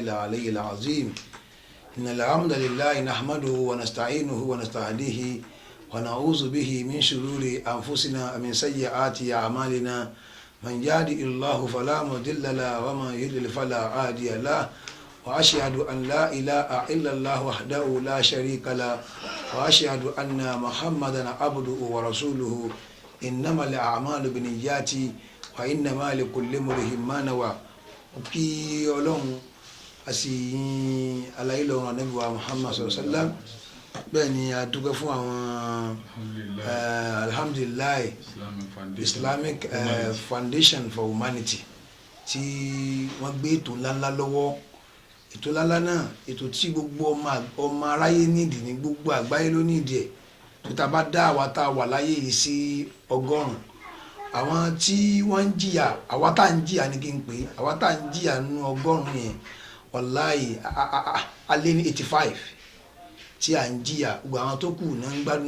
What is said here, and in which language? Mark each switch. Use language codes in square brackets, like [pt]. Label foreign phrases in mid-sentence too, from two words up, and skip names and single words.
[ar] العلي العظيم إن الحمد لله نحمده ونستعينه ونستهديه ونعوذ به من شرور أنفسنا ومن سيئات أعمالنا من يهده الله فلا مضل له ومن يضلل فلا هادي له وأشهد أن لا إله إلا الله وحده لا شريك له وأشهد أن محمدا عبده ورسوله إنما الأعمال بالنيات وإنما لكل امرئ ما نوى. [yo] kí Ọlọ́run àsì alayé lọ́rùn Ànábì wa Muhammad [ar] صلى الله عليه وسلم [yo] bẹ́ẹ̀ ni a dúpẹ́ fún àwọn alhamdulillah Islamic Foundation for Humanity tí wọ́n gbé ètò ńláńlá lọ́wọ́. Ètò ńláńlá náà ètò tí gbogbo ọmọ aráyé nídìí ní gbogbo àgbáyé ló nídìí ẹ̀ tó ta bá dá àwa tá a wà láyé yìí sí 100 àwọn tí wọ́n ń jìyà àwa tá à ń jìyà ní kí n pè é àwa tá à ń jìyà nínú 100 yẹn wàláhì alẹ́ ní 85 tí à ń jìyà gbogbo àwọn tó kù náà ń gbádùn.